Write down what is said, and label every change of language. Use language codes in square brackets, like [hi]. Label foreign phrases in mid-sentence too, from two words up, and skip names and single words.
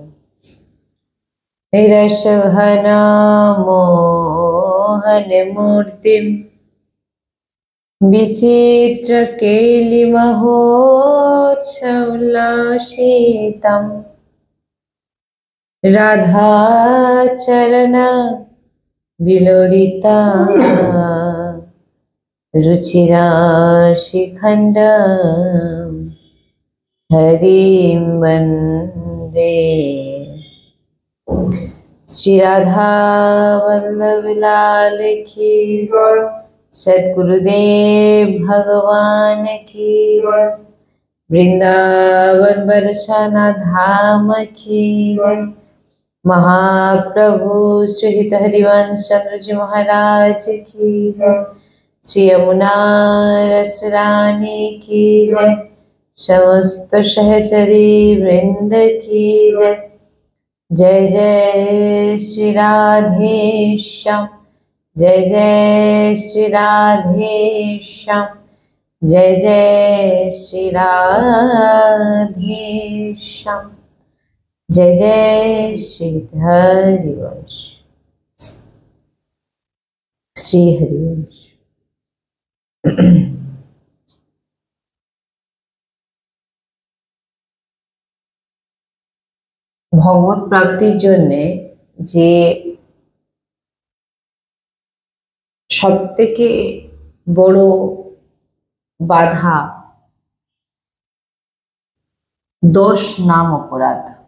[sa] रसघनमोहनमूर्तिं विचित्रकेलिमहोत्सवोल्लासितं राधाचरण विलोलिता रुचिराशिखण्डं हरिं वन्दे। [hi] श्री राधा वल्लभ लाल की जय। सद्गुरुदेव भगवान की जय। वृंदावन बरसाना धाम की जय। महाप्रभु श्री हित हरिवंश चंद्र जी महाराज की जय। श्री यमुना रस रानी की जय। समस्त सहचरी वृंद की जय। जय जय श्री राधेश्याम। जय जय श्री राधेश्याम। जय जय श्री राधेश्याम। जय जय श्री हरिवंश। श्री हरिवंश। [bn] ভগবত প্রাপ্তির জন্যে যে সবথেকে বড় বাধা 10 নাম অপরাধ।